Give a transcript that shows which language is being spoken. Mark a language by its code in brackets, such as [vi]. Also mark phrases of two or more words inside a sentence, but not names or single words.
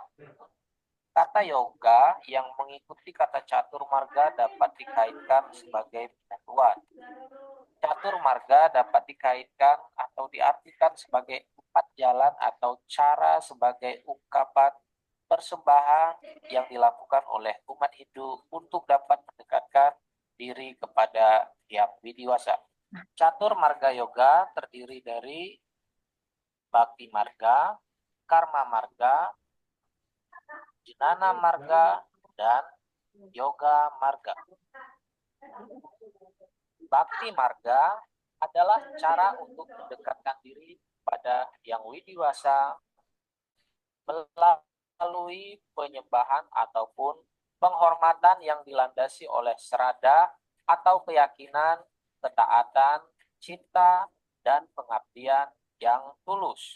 [id] Kata yoga yang mengikuti kata catur marga dapat dikaitkan sebagai penyatuan. Catur marga dapat dikaitkan atau diartikan sebagai empat jalan atau cara sebagai ungkapan persembahan yang dilakukan oleh umat Hindu untuk dapat mendekatkan diri kepada Hyang Widiwasa. Catur marga yoga terdiri dari bakti marga, karma marga, jenana marga, dan yoga marga. Bakti marga adalah cara untuk mendekatkan diri pada Hyang Widiwasa melalui penyembahan ataupun penghormatan yang dilandasi oleh serada atau keyakinan, ketaatan, cinta, dan pengabdian yang tulus.